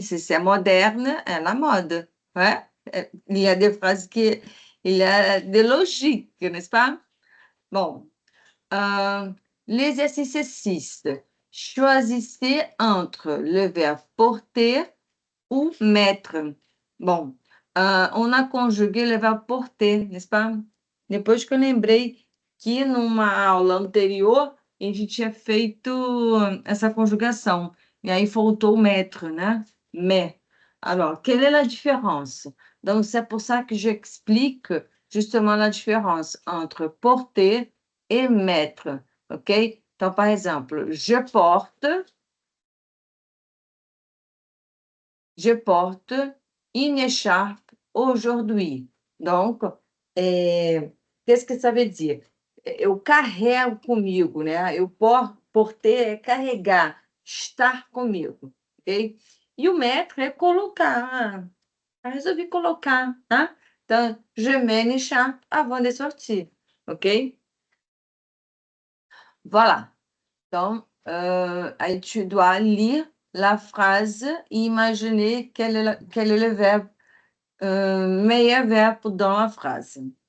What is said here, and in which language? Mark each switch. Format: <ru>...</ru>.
<fr>Si c'est moderne, à la mode. Ouais. Il y a des phrases il y a des logiques, n'est-ce pas? Bon. L'exercice 6. Choisissez entre le verbe porter ou mettre. Bon, on a conjugué le verbe porter, n'est-ce pas?</fr> <pt>Depois que eu lembrei que numa aula anterior a gente tinha feito essa conjugação. E aí faltou o mettre, né? Mais.</pt> <fr>Alors, quelle est la différence? Donc, c'est pour ça que j'explique justement la différence entre porter et mettre. OK? Então, par exemple, je porte je porte une écharpe aujourd'hui. Donc, qu'est-ce que ça veut dire?</fr> <pt>Eu carrego comigo, né? Eu porter é carregar, estar comigo, ok? E o mettre é colocar. Resolvi colocar, tá?</pt> <fr>Então, je mets une écharpe avant de sortir, ok? Voilà. Donc, tu dois lire la phrase et imaginer quel est le verbe, meilleur verbe dans la phrase.</fr>